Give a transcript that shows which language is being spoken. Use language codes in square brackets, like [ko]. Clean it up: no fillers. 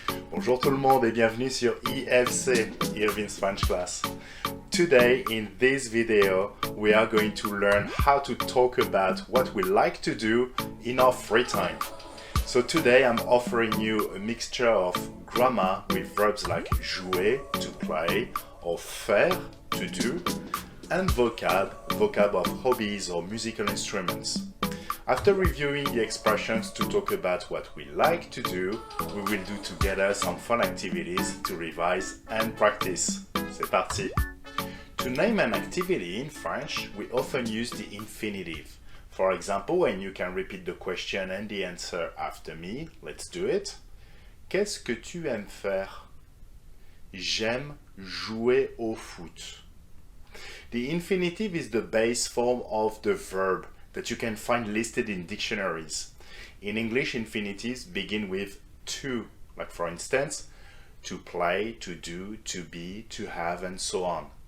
[fr] Bonjour tout le monde et bienvenue sur IFC, Irvin's French Class. [en] Today in this video we are going to learn how to talk about what we like to do in our free time. So today I'm offering you a mixture of grammar with verbs like jouer, to play, or faire, to do, and vocab of hobbies or musical instruments. After reviewing the expressions to talk about what we like to do, we will do together some fun activities to revise and practice. [fr] C'est parti! [en] To name an activity in French, we often use the infinitive. For example, when you can repeat the question and the answer after me, let's do it. [fr] Qu'est-ce que tu aimes faire? J'aime jouer au foot. [en] The infinitive is the base form of the verb that you can find listed in dictionaries. In English, infinitives begin with to, like for instance, to play, to do, to be, to have, and so on.